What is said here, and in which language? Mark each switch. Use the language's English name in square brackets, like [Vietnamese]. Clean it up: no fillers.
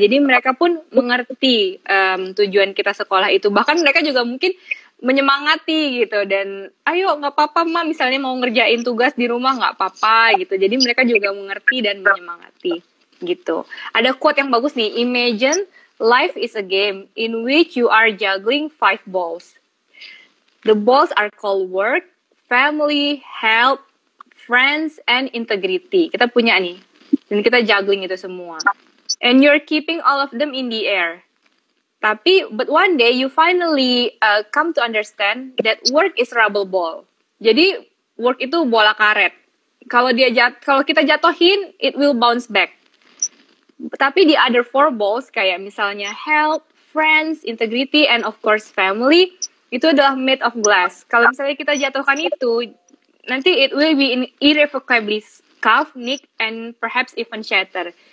[Indonesian] Jadi mereka pun mengerti tujuan kita sekolah itu. Bahkan mereka juga mungkin menyemangati gitu. Dan ayo nggak apa-apa Ma, misalnya mau ngerjain tugas di rumah nggak apa-apa gitu. Jadi mereka juga mengerti dan menyemangati gitu. Ada quote yang bagus nih, [English] imagine life is a game in which you are juggling 5 balls. The balls are called work, family, health, friends, and integrity. [Indonesian] Kita punya nih. Dan kita juggling itu semua. [English] And you're keeping all of them in the air. But one day you finally come to understand that work is rubber ball. [Indonesian] Jadi work itu bola karet. Kalau kita jatuhin, [English] it will bounce back. [Indonesian] Tapi [English] the other 4 balls [Indonesian] kayak misalnya [English] health, friends, integrity, and of course family, [Indonesian] itu adalah [English] made of glass. [Indonesian] Kalau misalnya kita jatuhkan itu, nanti [English] it will be irrevocably scuff, nick, and perhaps even shatter.